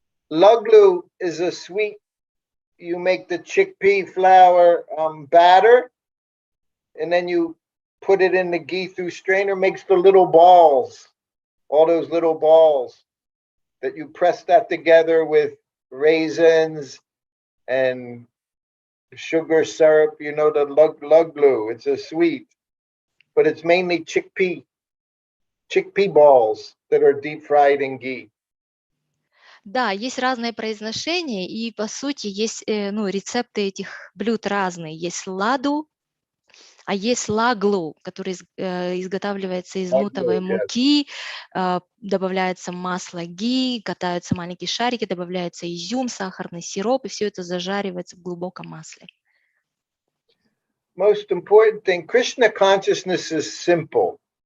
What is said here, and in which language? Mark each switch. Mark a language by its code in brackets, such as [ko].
[en] Luglu is a sweet. You make the chickpea flour batter, and then you put it in the ghee through strainer, makes the little balls, all those little balls that you press that together with raisins and sugar syrup, the luglu. It's a sweet, but it's mainly chickpea balls that are deep fried in ghee. [ru] Да, есть разные произношения, и по сути есть рецепты этих блюд разные. Есть ладу, а есть лаглу, который изготавливается из нутовой муки, добавляется масло ги, катаются маленькие шарики, добавляется изюм, сахарный сироп, и все это зажаривается в глубоком масле. [en] Most important thing, Krishna consciousness is simple.